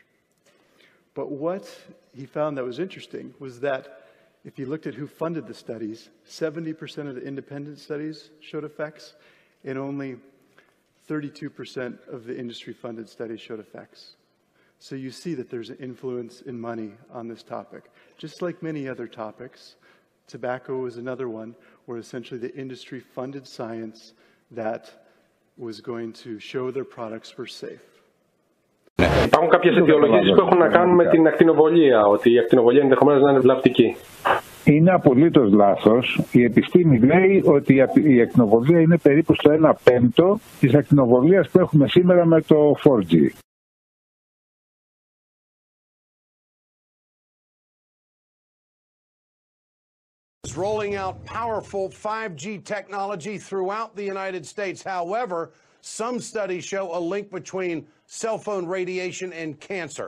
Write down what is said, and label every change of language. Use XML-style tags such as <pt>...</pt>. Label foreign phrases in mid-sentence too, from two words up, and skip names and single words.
<en>But what he found that was interesting was that if you looked at who funded the studies, 70% of the independent studies showed effects, and only 32% of the industry-funded studies showed effects. So you see that there's an influence in money on this topic. Just like many other topics, tobacco was another one where essentially the industry funded science that was going to show their products were safe.</en> <el>Υπάρχουν κάποιες αιτιολογίες που έχουν να κάνουν με την ακτινοβολία, ότι η ακτινοβολία ενδεχομένως να είναι βλαπτική. Είναι απολύτως λάθος. Η επιστήμη λέει ότι η ακτινοβολία είναι περίπου στο 1/5 της ακτινοβολίας που έχουμε σήμερα με το 4G.</el> <en>Rolling out powerful 5G technology throughout the United States. However, some studies show a link between cell phone radiation and cancer.</en>